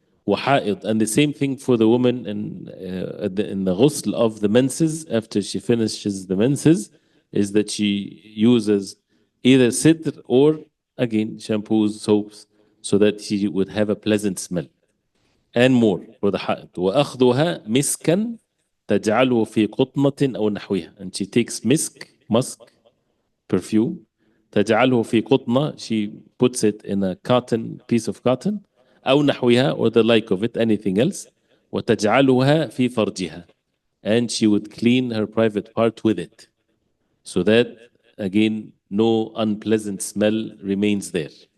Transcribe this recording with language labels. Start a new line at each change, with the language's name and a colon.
Arabic: وحائض,
English: and the same thing for the woman in the ghusl of the menses, after she finishes the menses, is that she uses either sidr or again shampoos, soaps, so that she would have a pleasant smell. And more for the حائض.
Arabic: وأخذها مسكا تجعله في قطنة أو نحوها,
English: and she takes musk, perfume.
Arabic: تجعله في قطنة,
English: she puts it in a piece of cotton,
Arabic: أو نحوها,
English: or the like of it, anything else.
Arabic: وتجعلها في فرجها,
English: and she would clean her private part with it, so that again no unpleasant smell remains there.